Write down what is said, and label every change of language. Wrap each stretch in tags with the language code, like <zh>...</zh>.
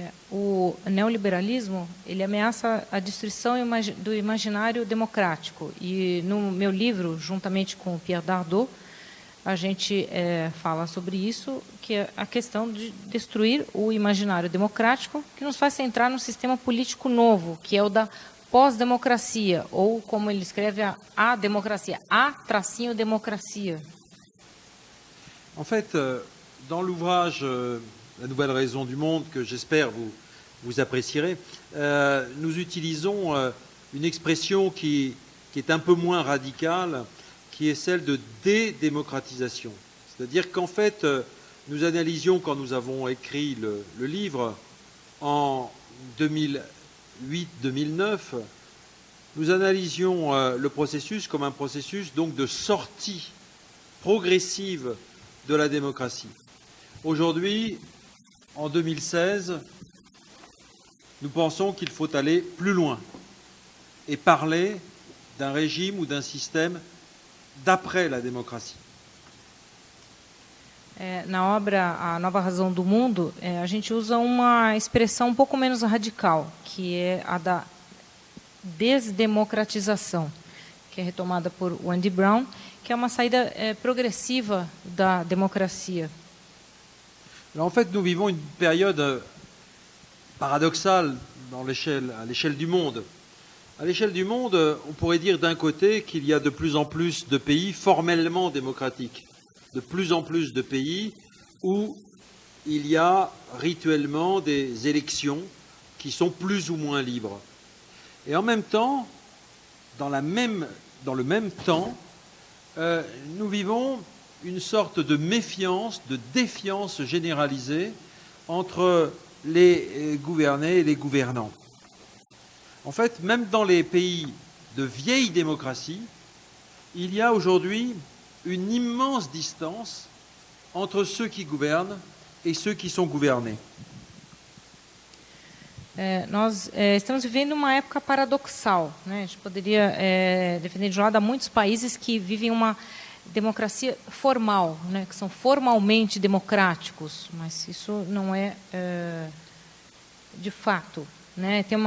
<pt>O neoliberalismo ele ameaça a destruição do imaginário democrático e no meu livro, juntamente com o Pierre Dardot, a gente fala sobre isso, que é a questão de destruir o imaginário democrático, que nos faz entrar num sistema político novo, que é o da pós-democracia, ou como ele escreve, a democracia, a-democracia.</pt> <fr>En fait, dans l'ouvrage La Nouvelle Raison du Monde, que j'espère vous apprécierez, nous utilisons une expression qui est un peu moins radicale, qui est celle de dédémocratisation. C'est-à-dire qu'en fait, nous analysions, quand nous avons écrit le livre, en 2008-2009, nous analysions le processus comme un processus donc de sortie progressive de la démocratie. Aujourd'hui, en 2016, nous pensons qu'il faut aller plus loin et parler d'un régime ou d'un système d'après la démocratie.</fr> <pt>Na obra A Nova Razão do Mundo, a gente usa uma expressão um pouco menos radical, que é a da desdemocratização, que é retomada por Andy Brown, que é uma saída progressiva da democracia.</pt> <fr>Alors en fait, nous vivons une période paradoxale à l'échelle du monde. À l'échelle du monde, on pourrait dire d'un côté qu'il y a de plus en plus de pays formellement démocratiques, de plus en plus de pays où il y a rituellement des élections qui sont plus ou moins libres. Et en même temps, dans le même temps, nous vivons une sorte de méfiance, de défiance généralisée entre les gouvernés et les gouvernants. En fait, même dans les pays de vieille démocratie, il y a aujourd'hui une immense distance entre ceux qui gouvernent et ceux qui sont gouvernés.</fr> <pt>Nós estamos vivendo uma época paradoxal, né? A gente poderia defender de um lado, há muitos países que vivem uma democracia formal, né? Que são formalmente democráticos, mas isso não é de fato, né?</pt>